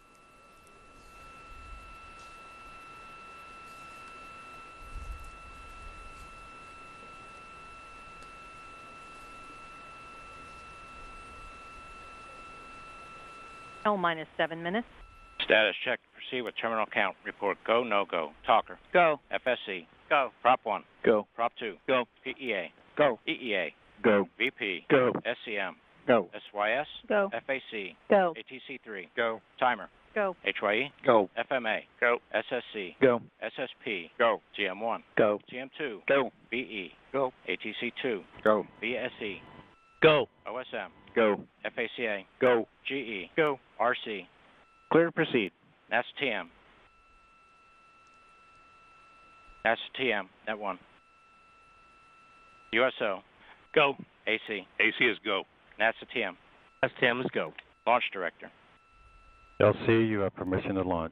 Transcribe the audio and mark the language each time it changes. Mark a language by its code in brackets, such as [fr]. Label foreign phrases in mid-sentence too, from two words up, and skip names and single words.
[en] L minus 7 minutes. Status check to proceed with terminal count. Report go, no go. Talker. Go. FSC. Go. Prop 1. Go. Prop 2. Go. PEA. Go. EEA. Go. VP. Go. SCM. Go. SYS. Go. FAC. Go. ATC3. Go. Timer. Go. HYE. Go. FMA. Go. SSC. Go. SSP. Go. GM1. Go. GM2. Go. BE. Go. ATC2. Go. VSE. Go. OSM. Go. FACA. Go. GE. Go. RC. Clear to proceed. That's TM. That's TM. Net 1. USO. Go. AC. AC is go. That's TM. That's TM is go. Launch Director. LC, you have permission to launch.